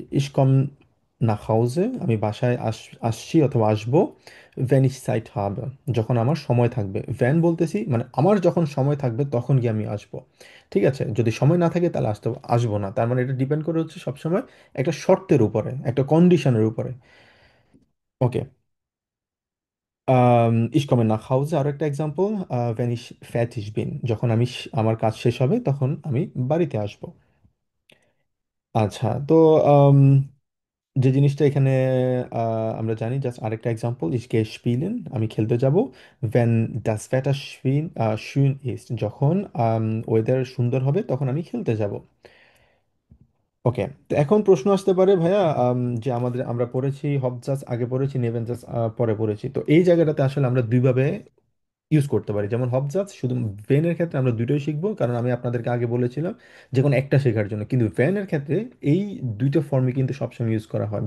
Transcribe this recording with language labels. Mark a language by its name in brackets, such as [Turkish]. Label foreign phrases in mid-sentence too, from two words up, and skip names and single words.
[German] ich komm nach Hause, [Bangla] আমি বাসায় আসছি অথবা আসবো। [German] wenn ich Zeit habe, [Bangla] যখন আমার সময় থাকবে। ভ্যান বলতেছি মানে আমার যখন সময় থাকবে তখন গিয়ে আমি আসবো, ঠিক আছে? যদি সময় না থাকে তাহলে আসবো না। তার মানে এটা ডিপেন্ড করে হচ্ছে সবসময় একটা শর্তের উপরে, একটা কন্ডিশনের উপরে। [German] ওকে। ich komme nach Hause, [Bangla] আরো একটা এক্সাম্পল, [German] wenn ich fertig bin, [Bangla] যখন আমার কাজ শেষ হবে তখন আমি বাড়িতে আসব। আচ্ছা, তো আম, যে জিনিসটা এখানে আমরা জানি, জাস্ট আরেকটা এক্সাম্পল, [German] ich gehe spielen, [Bangla] আমি খেলতে যাব। [German] wenn das Wetter schön ist, [Bangla] যখন ওয়েদার সুন্দর হবে তখন আমি খেলতে যাব। ওকে। তো এখন প্রশ্ন আসতে পারে, ভাইয়া যে আমরা পড়েছি হবজাজ আগে পড়েছি, নেভেনজাজ পরে পড়েছি, তো এই জায়গাটাতে আসলে আমরা দুইভাবে ইউজ করতে পারি। যেমন হবজাজ শুধু ভেনের ক্ষেত্রে আমরা দুটোই শিখবো, কারণ আমি আপনাদেরকে আগে বলেছিলাম যে কোনো একটা শেখার জন্য, কিন্তু ভেনের ক্ষেত্রে এই দুইটা ফর্মই কিন্তু সবসময় ইউজ করা হয়।